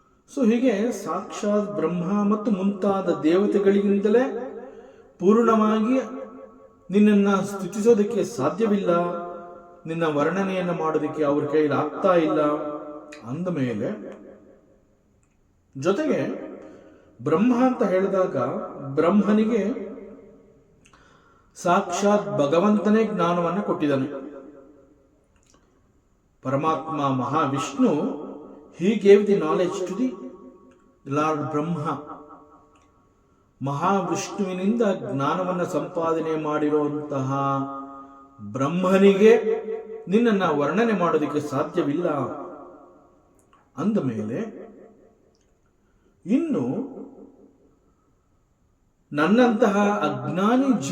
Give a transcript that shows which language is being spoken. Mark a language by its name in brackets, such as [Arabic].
[Kannada] So ಹೀಗೆ ಸಾಕ್ಷಾತ್ ಬ್ರಹ್ಮ ಮತ್ತು ಮುಂತಾದ ದೇವತೆಗಳಿಗಿಂತಲೇ ಪೂರ್ಣವಾಗಿ ನಿನ್ನನ್ನು ಸ್ತುತಿಸೋದಕ್ಕೆ ಸಾಧ್ಯವಿಲ್ಲ, ನಿನ್ನ ವರ್ಣನೆಯನ್ನು ಮಾಡೋದಕ್ಕೆ ಅವ್ರ ಕೈಲಿ ಆಗ್ತಾ ಇಲ್ಲ ಅಂದ ಮೇಲೆ, ಜೊತೆಗೆ ಬ್ರಹ್ಮ ಅಂತ ಹೇಳಿದಾಗ ಬ್ರಹ್ಮನಿಗೆ ಸಾಕ್ಷಾತ್ ಭಗವಂತನೇ ಜ್ಞಾನವನ್ನು ಕೊಟ್ಟಿದ್ದಾನೆ. [English] ಪರಮಾತ್ಮ Mahavishnu he gave the knowledge to the Lord Brahma. [Kannada] ಮಹಾವಿಷ್ಣುವಿನಿಂದ ಜ್ಞಾನವನ್ನು ಸಂಪಾದನೆ ಮಾಡಿರುವಂತಹ ಬ್ರಹ್ಮನಿಗೆ ನಿನ್ನನ್ನ ವರ್ಣನೆ ಮಾಡೋದಕ್ಕೆ ಸಾಧ್ಯವಿಲ್ಲ ಅಂದ ಮೇಲೆ, ಇನ್ನು ನನ್ನಂತಹ ಅಜ್ಞಾನಿ